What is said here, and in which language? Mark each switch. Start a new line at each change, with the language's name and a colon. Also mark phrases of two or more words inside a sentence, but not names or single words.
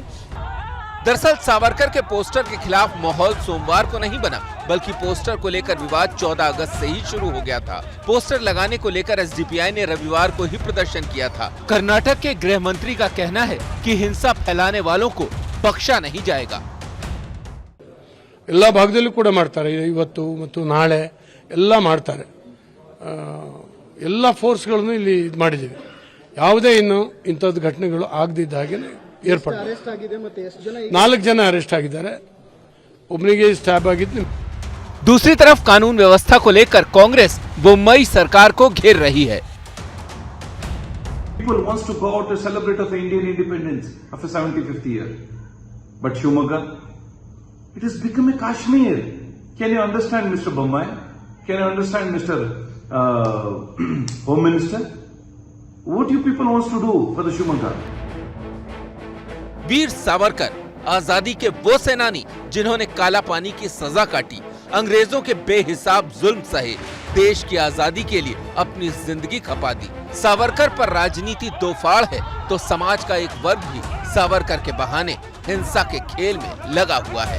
Hindi: दरअसल सावरकर के पोस्टर के खिलाफ माहौल सोमवार को नहीं बना, बल्कि पोस्टर को लेकर विवाद 14 अगस्त से ही शुरू हो गया था। पोस्टर लगाने को लेकर एसडीपीआई ने रविवार को ही प्रदर्शन किया था। कर्नाटक के गृह मंत्री का कहना है कि हिंसा फैलाने वालों को बख्शा नहीं जाएगा।
Kannada: ಎಲ್ಲ ಭಾಗದಲ್ಲೂ ಕೂಡ ಮಾಡ್ತಾರೆ. ಇವತ್ತು ಮತ್ತು ನಾಳೆ ಎಲ್ಲ ಮಾಡ್ತಾರೆ. ಎಲ್ಲ ಫೋರ್ಸ್ಗಳನ್ನು ಇಲ್ಲಿ ಇದು ಮಾಡಿದ್ದೀವಿ. ಯಾವುದೇ ಇನ್ನು ಇಂಥದ್ದು ಘಟನೆಗಳು ಆಗದಿದ್ದ ಹಾಗೆ ಏರ್ಪಾಡು. 4 ಜನ ಅರೆಸ್ಟ್ ಆಗಿದ್ದಾರೆ, ಒಬ್ಬನಿಗೆ ಸ್ಟ್ಯಾಬ್ ಆಗಿದ್ದು.
Hindi: दूसरी तरफ कानून व्यवस्था को लेकर कांग्रेस बुम्बई सरकार को घेर रही है.
English: People wants to go out to celebrate of the Indian independence of the 75th year. But Shivamogga, it has become a Kashmir. Can you understand, Mr. Bommai? Can you understand, Mr. Home Minister? What you people wants to do for the Shivamogga?
Hindi: वीर सावरकर आजादी के वो सेनानी जिन्होंने काला पानी की सजा काटी, अंग्रेजों के बेहिसाब जुल्म सहे, देश की आजादी के लिए अपनी जिंदगी खपा दी. सावरकर पर राजनीति दो फाड़ है तो समाज का एक वर्ग भी सावरकर के बहाने हिंसा के खेल में लगा हुआ है.